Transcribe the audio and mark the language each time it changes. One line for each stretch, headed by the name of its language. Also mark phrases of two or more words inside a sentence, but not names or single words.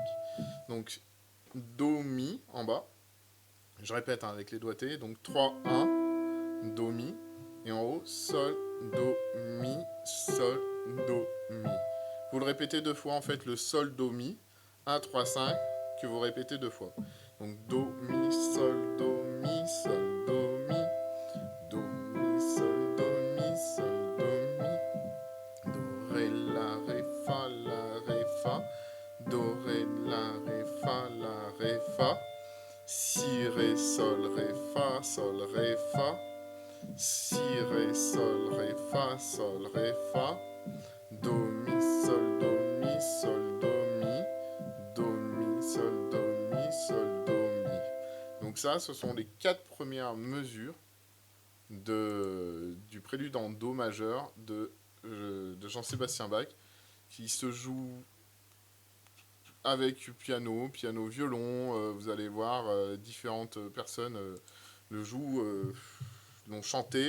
French: Donc Do, Mi en bas. Je répète hein, avec les doigtés. Donc 3, 1, Do, Mi. Et en haut, Sol, Do, Mi, Sol, Do, Mi. Vous le répétez 2 fois en fait, le Sol, Do, Mi. 1, 3, 5, que vous répétez 2 fois. Donc Do, Mi, Sol, Do, Mi, Sol, Do, Mi. Do, Mi, Sol, Do, Mi, Sol, Do, Mi. Do, Ré, La, Ré, Fa, La, Ré, Fa. Do, Ré, La, Ré, Fa, La, Ré, Fa. Si, Ré, Sol, Ré, Fa, Sol, Ré, Fa. Si, Ré, Sol, Ré, Fa, Sol, Ré, Fa. Do, Mi, Sol, Do, Mi, Sol, Do, Mi. Do, Mi, Sol, Do, Mi, Sol, Do, Mi. Donc ça, ce sont les 4 premières mesures du prélude en Do majeur de Jean-Sébastien Bach, qui se joue avec piano, violon. Vous allez voir différentes personnes le jouent, l'ont chanté.